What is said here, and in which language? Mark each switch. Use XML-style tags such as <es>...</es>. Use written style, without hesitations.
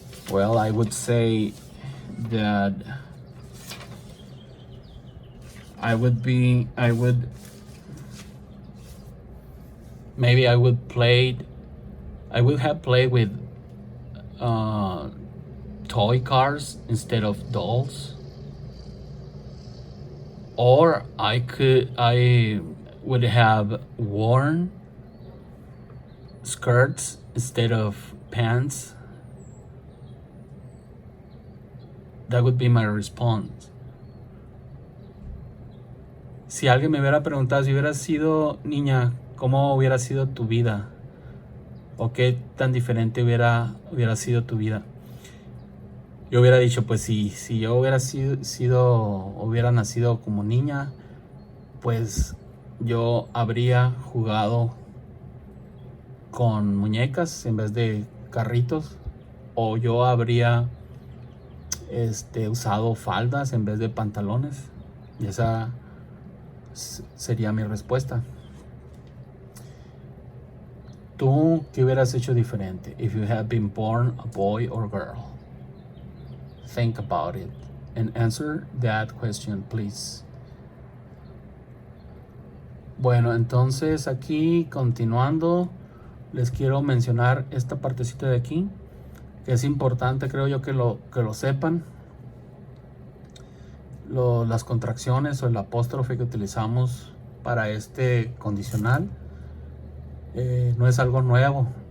<en>Well, I would say that I would have played with toy cars instead of dolls, or I would have worn skirts instead of pants. That would be my response.</en> <es>Si alguien me hubiera preguntado si hubieras sido niña, ¿cómo hubiera sido tu vida? ¿O qué tan diferente hubiera sido tu vida? Yo hubiera dicho, pues si yo hubiera hubiera nacido como niña, pues yo habría jugado con muñecas en vez de carritos, o yo habría usado faldas en vez de pantalones. Y esa sería mi respuesta. ¿Tú qué hubieras hecho diferente</es> <en>if you had been born a boy or girl? Think about it and answer that question, please.</en> <es>Bueno, entonces aquí continuando, les quiero mencionar esta partecita de aquí, que es importante, creo yo, que lo sepan. Las contracciones o el apóstrofe que utilizamos para este condicional no es algo nuevo.</es>